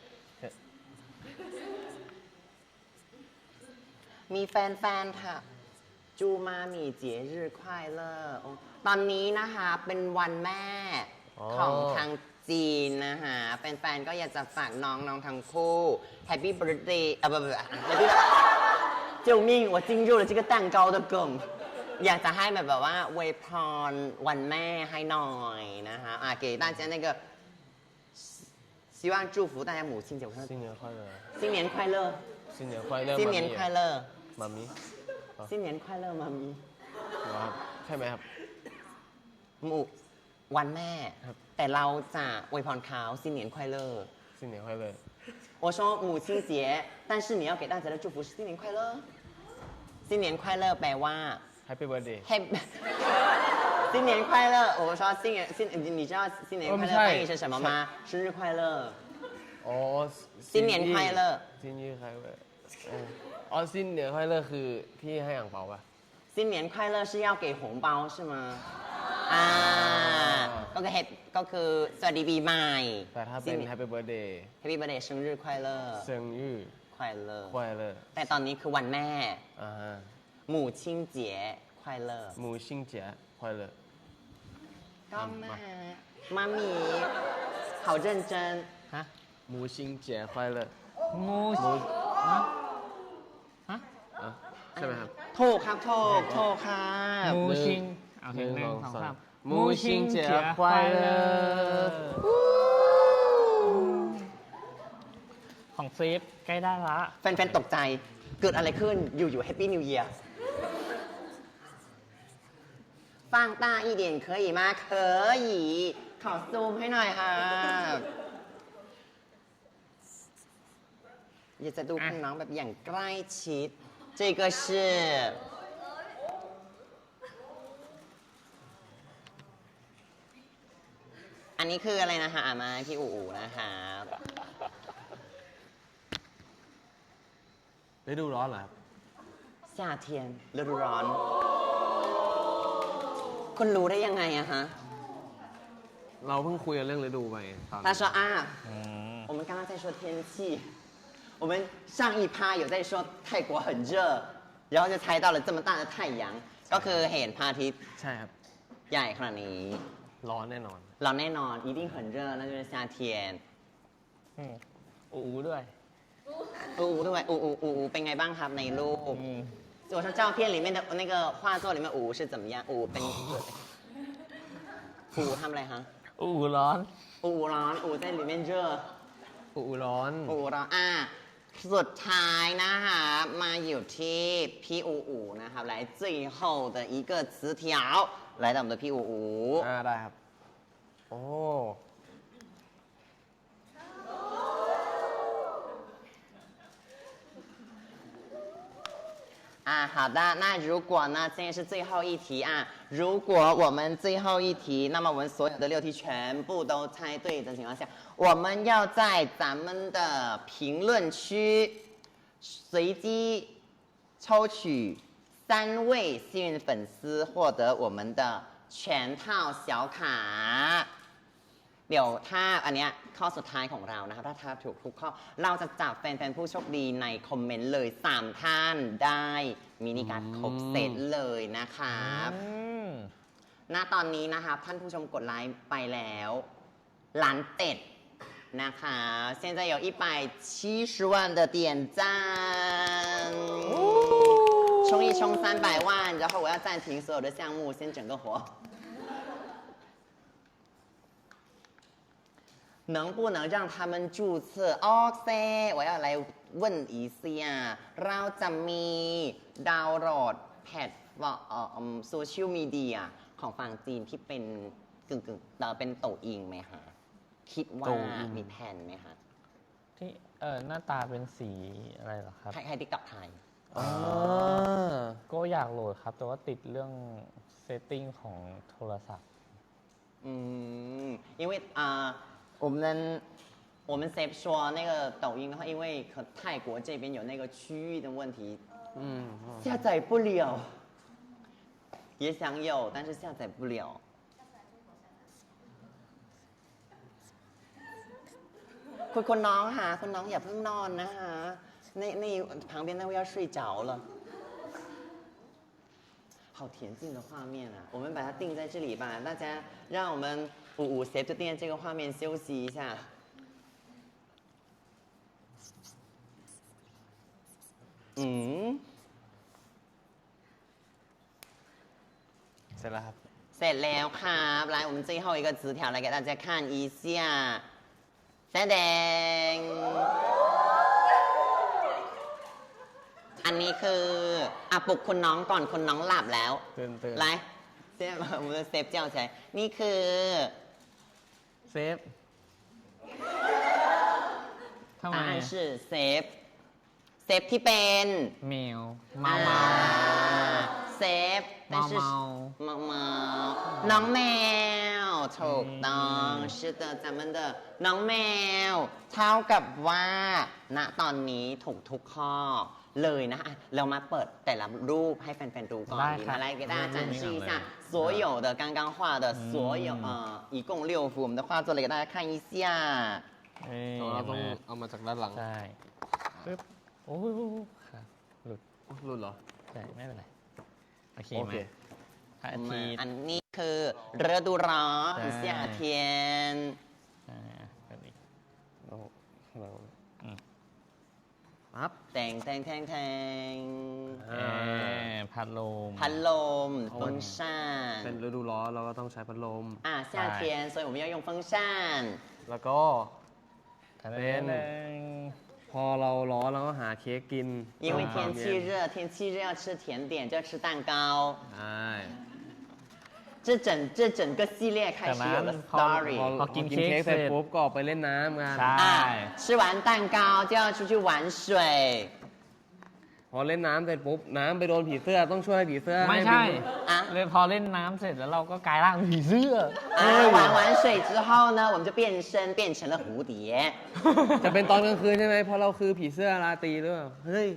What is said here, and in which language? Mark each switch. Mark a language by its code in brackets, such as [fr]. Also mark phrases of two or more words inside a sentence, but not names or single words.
[th] มีแฟนๆค่ะ [zh] 祝妈咪节日快乐 [th] ตอนนี้นะคะเป็นวันแม่ของทางจีนนะคะแฟนๆก็อยากจะฝากน้องทั้งคู่ [en] Happy Birthday [zh] 救命我进入了这个蛋糕的梗 [th] อยากจะให้แบบว่าอวยพรวันแม่ให้หน่อยนะคะ [zh] 给大家那个希望祝福大家母亲节新年快乐新年快乐新年快乐新年快乐 [th] มามี [zh] 新年快乐มามี [th] ครับใช่ไหมครับ วันแม่ ครับ แต่เราจะอวยพรเขา [zh] 新年快乐新年快乐我说母亲节但是你要给大家的祝福是新年快乐新年快乐 [th] แปลว่า [en] Happy birthday [zh] 新年快乐我说你知道新年快乐翻译是什么吗生日快乐 [th] อ๋อ [zh] 新年快乐新年快乐 [th] อ๋อ [zh] 新年快乐 [th] คือที่ให้อ่างเปาป่ะ [zh] 新年快乐是要给红包是吗 [th] ก็คือสวัสดีปีใหม่ แต่ถ้าเป็น [en] Happy birthday Happy birthday [zh] 生日快乐生日快乐快乐 [th] แต่ตอนนี้คือวันแม่ อ่าฮะ [zh] 母亲节快乐母亲节快乐 [th] ก็มามี [zh] 好认真 [th] ฮะ [zh] 母亲节快乐 [th] มูฮะ อ่ะใช่ไหมครับ ถูกครับถูกครับ มูชิงโอเคหนึ่งสองสาม [zh] 母亲节快乐 [th] ของเซฟใกล้ได้ละ แฟนๆตกใจเกิดอะไรขึ้นอยู่ๆ [en] Happy New Year [zh] 放大一点可以吗可以 [th] ขอซูมให้หน่อยค่ะอยากจะดูคุณน้องแบบอย่างใกล้ชิด [zh] 这个是 [th] อันนี้คืออะไรนะคะมาพี่อู๋นะคะ ฤดูร้อนเหรอครับ 夏天ฤดูร้อน คุณรู้ได้ยังไงอะฮะ เราเพิ่งคุยกันเรื่องฤดูไปตอน 他说啊我们刚刚在说天气我们上一趴有在说泰国很热然后就猜到了这么大的太阳 ก็คือเห็นพระอาทิตย์ ใช่ครับ ใหญ่ขนาดนี้ ร้อนแน่นอน เราแน่นอน [zh] 一定很热那就是夏天 [th] อูด้วย อูด้วยอูเป็นไงบ้างครับในรูป [zh] 我说照片里面的那个画作里面อู是怎么样 [th] อูเป็นอูทำอะไรฮะ อูร้อน อูร้อนอู [zh] 在里面热 [th] อูร้อน อูร้อนสุดท้ายนะคะมาอยู่ที่พี่อูนะครับ [zh] 来最后的一个词条来到我们的 [th] พี่อู ได้ครับ โอ้ [zh] 好的，那如果呢，现在是最后一题啊。如果我们最后一题，那么我们所有的6题全部都猜对的情况下，我们要在咱们的评论区随机抽取3位幸运粉丝获得我们的全套小卡。 [th] เดี๋ยวถ้าอันเนี้ยข้อสุดท้ายของเรานะครับถ้าถูกทุกข้อเราจะจับแฟนๆผู้โชคดีในคอมเมนต์เลย3ท่านได้มินิการ์ดครบเซตเลยนะครับณตอนนี้นะครับท่านผู้ชมกดไลค์ไปแล้วล้านเต็ดนะคะ [zh] 现在有170万的点赞冲一冲300万然后我要暂停所有的项目先整个活能不能让他们注册？OK，我要来问一下， [th] เราจะมีดาวน์โหลดแพลตฟอร์มโซเชียลมีเดียของฝั่งจีนที่เป็นกึ่งเป็นโตอิงไหมคะคิดว่ามีแผนไหมคะ ที่หน้าตาเป็นสีอะไรเหรอครับ ใครติ๊กต็อกไทย ก็อยากโหลดครับ แต่ว่าติดเรื่องเซตติ้งของโทรศัพท์ [zh] 因为我们 Save 说那个抖音的话，因为泰国这边有那个区域的问题，下载不了，也想有，但是下载不了。 [th] คุณน้องค่ะคุณน้องอย่าเพิ่งนอนนะคะ [zh] 那旁边那位要睡着了。好恬静的画面啊！我们把它定在这里吧，大家让我们55 Save 就定在这个画面休息一下。 [th] เสร็จแล้วครับ เสร็จแล้วครับ [zh] 来我们最后一个词条来给大家看一下 [th] แสดงอันนี้คือปลุกคุณน้องก่อนคุณน้องหลับแล้ว ตื่น [zh] 来现在把我们的 Save 叫起来 [th] นี่คือ เซฟทำไม [zh] 答案是 Save Save [th] ที่เป็น แมวเมา [zh] Save 但是 [th] เมา น้องแมวถูกต้อง [zh] 是的咱们的 [th] น้องแมวเท่ากับว่าณตอนนี้ถูกทุกข้อเลยนะเรามาเปิดแต่ละรูปให้แฟนๆดูก่อนดีมา [zh] 来给大家展示一下所有的刚刚画的所有一共6幅我们的画作来给大家看一下 [th] เราต้องเอามาจากด้านหลัง ใช่ปึ๊บโอ้ยครับหลุด รุ่นเหรอ ใช่ไม่เป็นไรโอเค โอเค มาพระอาทิตย์ อันนี้คือฤดูร้อน夏天 แบบนี้ ปั๊บ แตง พัดลม พัดลม风扇 เป็นฤดูร้อนเราก็ต้องใช้พัดลม [zh] 夏天所以我们要用风扇 [th] แล้วก็ เป็น พอเราร้อนเราก็หาเค้กกิน [zh] 因为天气热，天气热要吃甜点，就要吃蛋糕。 [th] ใช่ [zh] 这整个系列开始有了 story [th] พอกินเค้กเสร็จปุ๊บก็ออกไปเล่นน้ำกัน ใช่ [zh] 啊，吃完蛋糕就要出去玩水。 [th] พอเล่นน้ำเสร็จปุ๊บน้ำไปโดนผีเสื้อต้องช่วยผีเสื้อ ไม่ ให้ ใช่ อ่ะ เลยพอเล่นน้ำเสร็จแล้วเราก็กลายร่างเป็นผีเสื้อ [zh] 啊，玩完水之后呢，我们就变成了蝴蝶。 [th] จะเป็นตอนกลางคืนใช่ไหมเพราะเราคือผีเสื้อราตรีหรือเปล่าเฮ้ย